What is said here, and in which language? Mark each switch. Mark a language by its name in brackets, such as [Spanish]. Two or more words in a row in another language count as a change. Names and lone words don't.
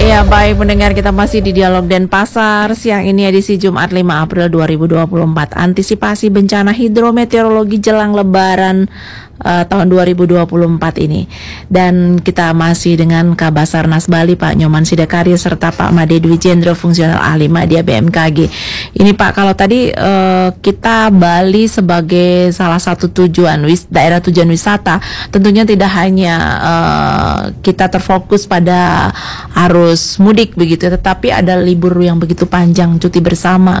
[Indonesian] Baik pendengar, kita masih di Dialog Denpasar. Siang ini edisi Jumat 5 April 2024. Antisipasi bencana hidrometeorologi jelang Lebaran tahun 2024 ini. Dan kita masih dengan Kabasarnas Bali, Pak Nyoman Sidakarya serta Pak Made Dwijendro, fungsional ahli media BMKG. Ini Pak, kalau tadi kita Bali sebagai salah satu daerah tujuan wisata, tentunya tidak hanya kita terfokus pada arus mudik begitu, tetapi ada libur yang begitu panjang, cuti bersama.